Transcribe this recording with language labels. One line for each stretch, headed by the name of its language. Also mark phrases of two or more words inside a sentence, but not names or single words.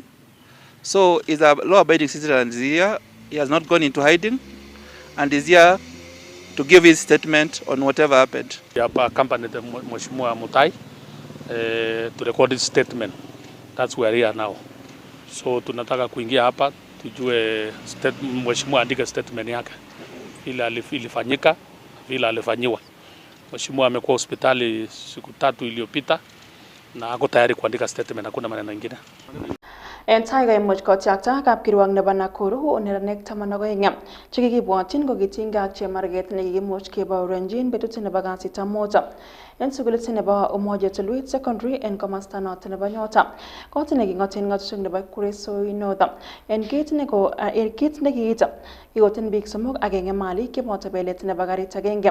English: So he's a law-abiding citizen and is here. He has not gone into hiding and is here to give his statement on whatever happened. We have accompanied Mheshimiwa Mutai to record his statement. That's where we are now.
Swahili: So tunataka kuingia hapa tujue Mheshimiwa andike statement yake vile ilifanyika, vile alifanyiwa. Mheshimiwa amekuwa hospitali siku 3 iliyopita na ako tayari kuandika statement, hakuna maneno mengine.
Kalenjin: En tai kaimuch kotiakta kapkirwok nebo Nakuru neranik 12 chekikibwotyin kokitinge ak chemarget nekikimuch kebauranjin betut nebo kasitab mut en sukulit nebo Umoja Tulwet Secondary en komosta noton nebo Nyota. Kot nekingoten ngatutik nebo Kuresoi North en kit nekiit kikotin biik somok agenge malik kiboto belet nebo garit agenge.